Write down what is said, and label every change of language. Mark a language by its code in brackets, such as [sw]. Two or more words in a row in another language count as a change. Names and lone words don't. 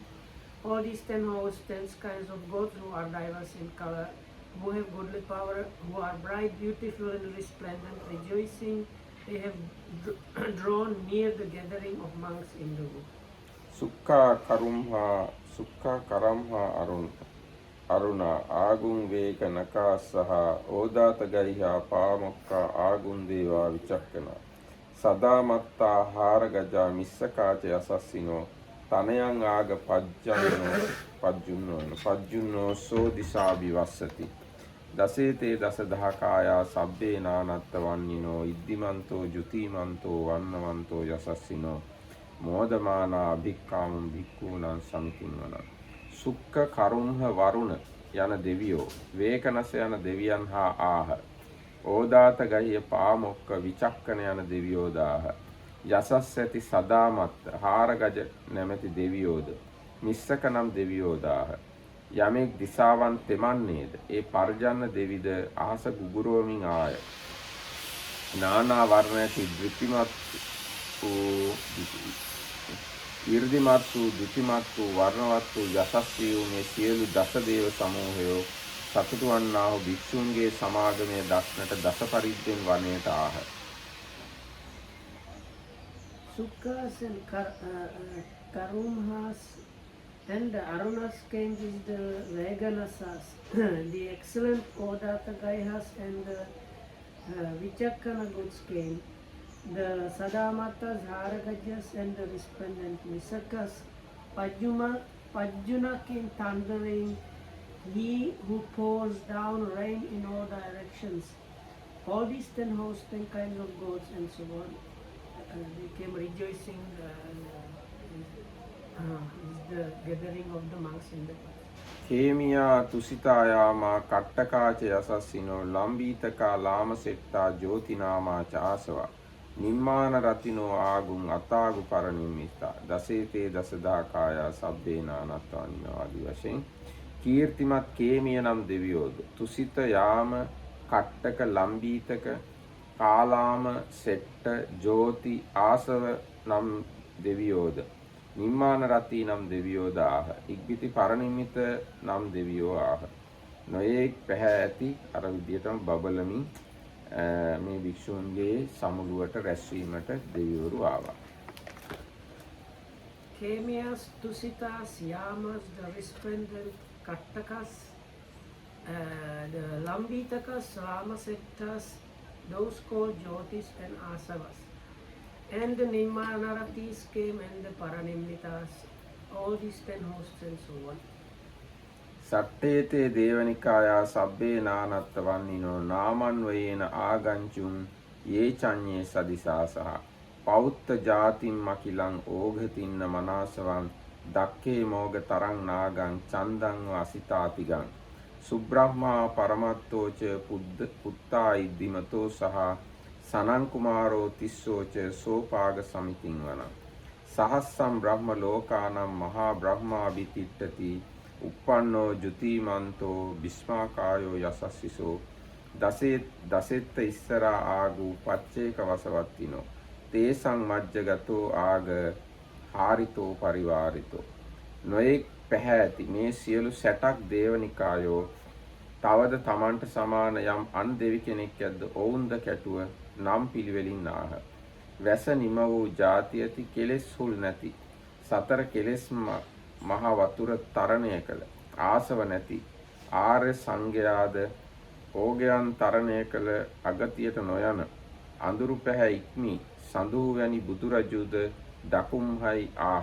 [en] All these 10 hosts, 10 kinds of gods who are diverse in color, who have godly power, who are bright, beautiful and resplendent, rejoicing. They have drawn near the gathering of monks in the wood. [pi] සුක්ඛා කරම්හා අරුණා ආගුං වේක නකා සහ ඕදාත ගයිහා පාමොක්කා ආගුං දේවා විචක්කනා සදාමත්තා හාර ගජා මිස්සකාච යසස්සිනෝ තනයන් ආග පජ්ජුන්නෝ සෝ දිසා විවස්සති දසේතේ දසදහකායා සබ්බේ නානත්ත වන්නිනෝ ඉද්දිමන්තෝ ජුතිමන්තෝ වන්නවන්තෝ යසස්සිනෝ මෝදමානා අභික්කාමම් භික්ඛූණං සමිතින්වනං. [si] සුක්ඛ කරුම්හ වරුණ යන දෙවියෝ වේකනස යන දෙවියන් හා ආහ. ඕදාත ගහිය පාමොක්ක විචක්කන යන දෙවියෝ දාහ. යසස් ඇති සදාමත් හාරගජ නැමැති දෙවියෝද මිස්සක නම් දෙවියෝ දාහ. යමෙක් දිසාවන් තෙමන්නේද ඒ පර්ජන්න දෙවිද අහස ගුගුරුවමින් ආය. නානා වර්ණ ඇති දෘතිමත් වූ ඊර්දිමත් වූ දුතිමත් වූ වර්ණවත් වූ යසස්වී වූ මේ සියලු දස දේව සමූහයෝ සතුටු වන්නා වූ භික්ෂුන්ගේ සමාගමය දක්නට දස පරිද්දෙන් වනයට ආහ. [en] Sukkas and Karumhas and Arunas came with the Veganasas, the excellent Odatagayas and the Vichakkana goods came, the Sadamatas, Haragajas and the resplendent Misakas, Pajjuna came thundering, he who pours down rain in all directions. All these 10 hosts, 10 kinds of gods and so on. They came rejoicing. Is the gathering of the monks in the park. [pi] කේමියා තුසිතායාමා කට්ටකාච යසස්සිනෝ ලම්බීතකා ලාමසෙට්ටා ජෝතිනාමා චාසවා නිම්මාන රතිනෝ ආගුන් අතාගු පරනිම්මිතා දසේතේ දසදාකායා සබ්බේනානත්වානින [si] ආදි වශයෙන් කීර්තිමත් කේමිය නම් දෙවියෝද තුසිත යාම කට්ටක ලම්බීතක කාලාම සෙට්ට ජෝති ආසව නම් දෙවියෝද නිම්මාන රති නම් දෙවියෝද ආහ. ඉක්බිති පරනිම්මිත නම් දෙවියෝ ආහ. නොයෙක් පැහැ ඇති අර විදියටම බබලමින් මේ භික්ෂූන්ගේ සමුළුවට රැස්වීමට දෙවිවරු ආවා. [en] Kemias, Tusitas, Yamas, the resplendent Kattakas, the Lambitakas, Ramasettas, those called Jyotis and Asavas. And the Nimmanaratis came and the Paranimmitas, all these 10 hosts and so on. [pi] සට්ඨේතේ දේවනිකායා සබ්බේ නානත්ත වන්නිනෝ නාමන්වයේන ආගංචුම් යේ චඤ්ඤේ සදිසාසහ පෞත්ත ජාතින් මකිලං ඕඝතින්න මනාසවං දක්ඛේ මෝග තරං නාගං චන්දං වසිතාතිගං සුබ්‍රහ්මා පරමත්තෝච පුත්තා ඉද්දිමතෝ සහ සනං කුමාරෝ තිස්සෝච සෝපාග සමිතින් වන සහස්සම් බ්‍රහ්ම ලෝකානම් මහා බ්‍රහ්මා විතිට්ඨති uppannෝ ජුතිමන්තෝ බිස්මාකායෝ යසස්සිසෝ දසෙත්ත ඉස්සරා ආගු පච්චේක වසවත්තිනෝ තේසං මජ්ජගතෝ ආග හාරිතෝ පරිවාරිතෝ. [si] නොයෙක් පැහැ ඇති මේ සියලු සැටක් දේවනිකායෝ තවද තමන්ට සමාන යම් අන් දෙවි කෙනෙක් ඇද්ද ඔවුන්ද කැටුව නම් පිළිවෙලින් ආහ. වැස නිම වූ ජාති ඇති කෙලෙස් හුල් නැති සතර කෙලෙස් මහ වතුර තරණය කළ ආසව නැති ආර්ය සංඝයාද ඕගයන් තරණය කළ අගතියට නොයන අඳුරු පැහැ ඉක්මි සඳු වැනි බුදුරජුද දකුම්හයි ආහ.